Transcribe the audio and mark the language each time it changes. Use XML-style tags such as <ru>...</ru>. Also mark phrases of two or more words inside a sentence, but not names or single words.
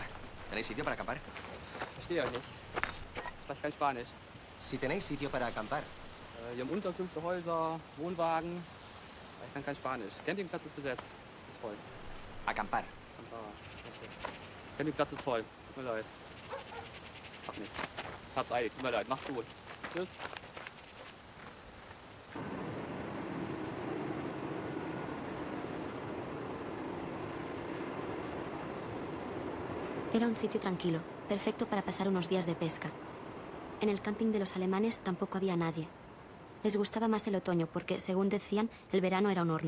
<es>¿Tenéis sitio para acampar?</es> <de>Verstehe euch nicht. Sprecht kein Spanisch.</de> <es>Si tenéis sitio para acampar.</es> <de>Hier haben Unterkünfte, Häuser, Wohnwagen. Ich kann kein Spanisch. Campingplatz ist besetzt. Ist voll.</de> <es>Acampar.</es> <de>Campingplatz ist voll. Tut mir leid. Hab nichts. Hab's eilig. Tut mir leid. Macht's gut. Tschüss.</de> <es>Era un sitio tranquilo, perfecto para pasar unos días de pesca. En el camping de los alemanes tampoco había nadie. Les gustaba más el otoño porque, según decían, el verano era un horno.</es>